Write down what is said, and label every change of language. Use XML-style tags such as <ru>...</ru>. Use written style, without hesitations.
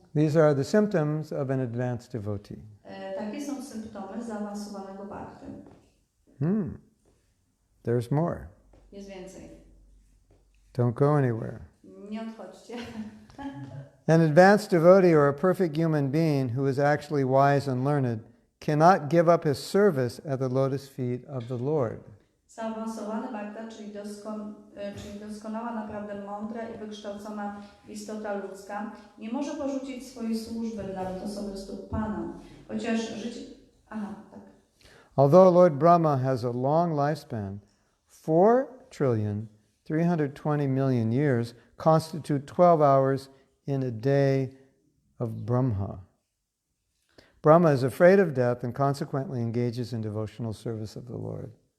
<en>These are the symptoms of an advanced devotee.</en> <pl>Takie są symptomy zaawansowanego bhakty.</pl> <en>There's more.</en> <pl>Jest więcej.</pl> <en>Don't go anywhere.</en> <pl>Nie odchodźcie.</pl> <en>An advanced devotee or a perfect human being who is actually wise and learned cannot give up his service at the lotus feet of the Lord.</en> <pl>Zaawansowany bhakta, czyli doskonała, naprawdę mądra i wykształcona istota ludzka, nie może porzucić swojej służby dla lotosowych stóp Pana, chociaż życie... Aha, tak.</pl> <en>Although Lord Brahma has a long lifespan, 4,320,000,000 years constitute 12 hours in a day of Brahmā. Brahma is afraid of death and consequently engages in devotional service of the Lord.</en>